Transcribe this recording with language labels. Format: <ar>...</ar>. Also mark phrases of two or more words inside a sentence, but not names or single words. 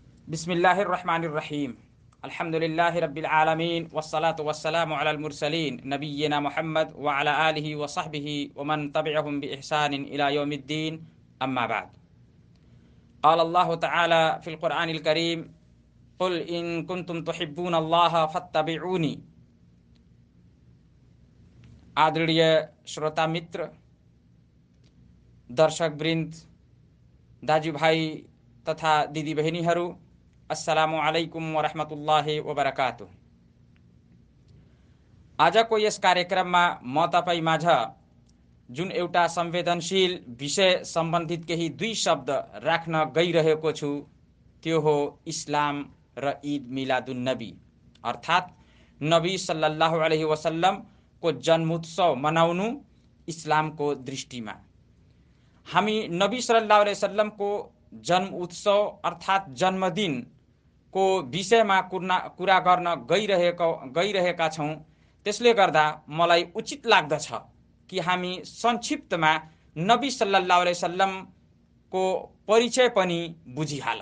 <ar>بسم الله الرحمن الرحيم الحمد لله رب العالمين والصلاة والسلام على المرسلين نبينا محمد وعلى آله وصحبه ومن تبعهم بإحسان إلى يوم الدين أما بعد. قال الله تعالى في القرآن الكريم قل إن كنتم تحبون الله فاتبعوني.</ar> <ne>आदरणीय श्रोता मित्र, दर्शक वृन्द, दाजुभाइ तथा दिदी बहिनीहरू,</ne> <ar>السلام عليكم ورحمة الله وبركاته.</ar> <ne>आजको यस कार्यक्रममा म तपाईँ माझ जुन एउटा संवेदनशील विषय सम्बन्धित केही दुई शब्द राख्न गइरहेको छु त्यो हो इस्लाम र</ne> <ar>عيد ميلاد النبي,</ar> <ne>अर्थात् नबी</ne> <ar>صلى الله عليه وسلم</ar> <ne>को जन्मोत्सव मनाउनु इस्लामको दृष्टिमा। हामी नबी</ne> <ar>صلى الله عليه وسلم</ar> <ne>को जन्म उत्सव अर्थात् जन्मदिन को विषयमा कुरा गर्न गइरहेका छौँ। त्यसले गर्दा मलाई उचित लाग्दछ कि हामी संक्षिप्तमा नबी</ne> <ar>صلى الله عليه وسلم</ar> <ne>को परिचय पनि बुझिहालौँ।</ne>